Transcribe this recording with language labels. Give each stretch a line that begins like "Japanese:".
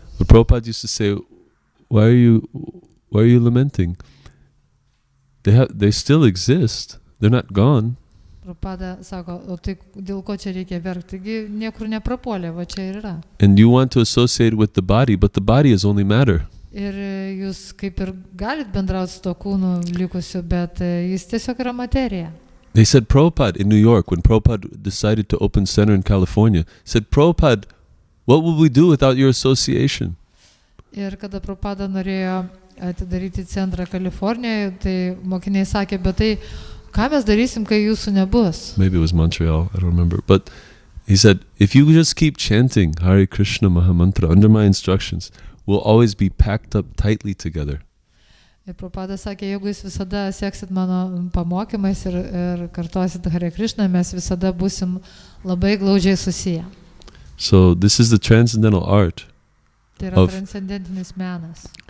English: But Prabhupada used to say, why are you lamenting? They still exist. They're not gone.
Lithuanian: Prabhupada sako, o tai dėl ko čia reikia verkti? Taigi niekur neprapuolė, va čia ir yra.
English: And you want to associate with the body, but the body is only matter.
Lithuanian: Ir jūs kaip ir galit bendrauti su to kūnu likusiu, bet jis tiesiog yra materija.
English: They said Prabhupada in New York, when Prabhupada decided to open center in California, said, Prabhupada, what will we do without your association?
Lithuanian: Ir kada Prabhupada norėjo atidaryti centrą Kalifornijoje, tai mokiniai sakė, bet tai ką mes darysim, kai jūsų nebus?
English: Maybe it was Montreal, I don't remember. But he said, if you just keep chanting Hare Krishna Mahamantra under my instructions, we'll always be packed up tightly together.
Lithuanian: Ir Prabhupada sakė, jeigu jūs visada seksit mano pamokymais ir kartosit Hare Krishna, mes visada būsim labai glaudžiai susiję.
English: So this is the transcendental art
Lithuanian: Tai yra transcendentinis menas.